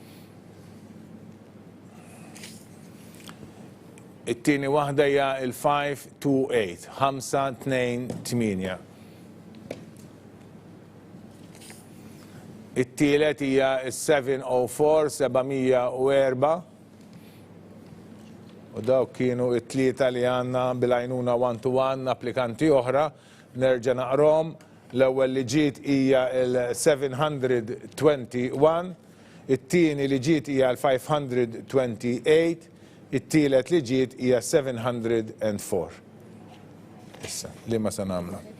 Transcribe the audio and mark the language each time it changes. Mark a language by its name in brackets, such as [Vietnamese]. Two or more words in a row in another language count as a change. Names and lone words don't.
[Maltese] It-tieni waħda hija il-528, 528. It-tielet hija il-704, 704. U dawk kienu it-tlieta li għandna bil-għajnuna one-to-one applikanti oħra. Nerġa' naqrom, l-ewwel li ġiet hija l-721, it-tieni li ġiet hija l-528, it-tielet li ġiet hija 704. Issa, li ma se nagħmlu.